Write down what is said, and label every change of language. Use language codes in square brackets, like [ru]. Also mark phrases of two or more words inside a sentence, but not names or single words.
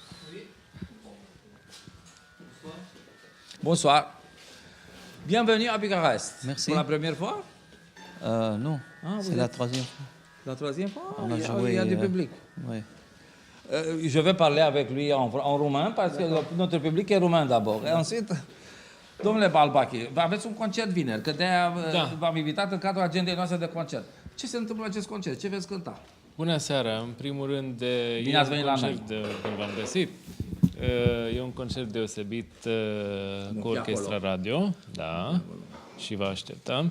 [fr] Bonsoir. Bienvenue à Bucarest. Merci. Pour la première fois? Non, c'est la troisième fois. La troisième fois? On a il joué, y a du public. Oui. Je vais parler avec lui en roumain, parce que notre public est roumain d'abord. Et ensuite, [ro] domnule Balbachi, aveți un concert vineri, că de-aia v-am invitat în cadrul agendei noastre de concert. Ce se întâmplă la acest concert? Ce veți cânta? Bună seara! În primul rând, Bine ați venit la noi. bine v-am găsit. E un concert deosebit cu orchestra radio, da, și vă așteptăm.